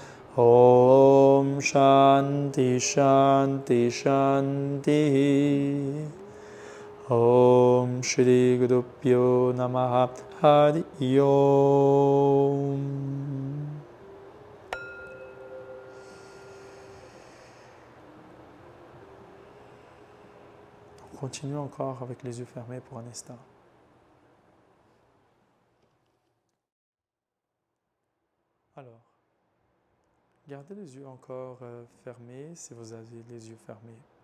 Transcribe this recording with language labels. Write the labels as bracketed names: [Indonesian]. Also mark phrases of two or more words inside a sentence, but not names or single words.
[Sanskrit] ॐ शान्तिः शान्तिः शान्तिः. ॐ श्री गुरुभ्यो नमः हरि ॐ. [French] On continue encore avec les yeux fermés pour un instant. Alors, gardez les yeux encore fermés si vous avez les yeux fermés.